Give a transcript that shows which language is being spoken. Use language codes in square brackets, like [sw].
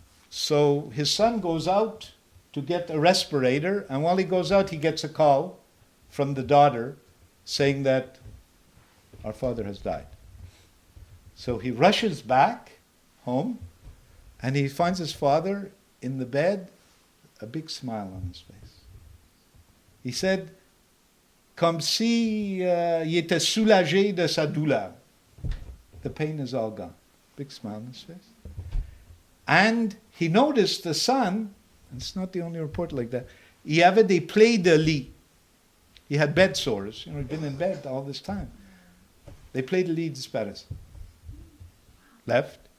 [en] So his son goes out to get a respirator, and while he goes out, he gets a call from the daughter saying that our father has died. So he rushes back home, and he finds his father in the bed, a big smile on his face. He said, [fr] comme si il était soulagé de sa douleur. [en] The pain is all gone. Big smile on his face. And he noticed the son, and it's not the only report like that, [fr] il avait des plaies de lit. [en] He had bed sores. He'd been in bed all this time. They [fr] plaies de lit dispares. [en] Left.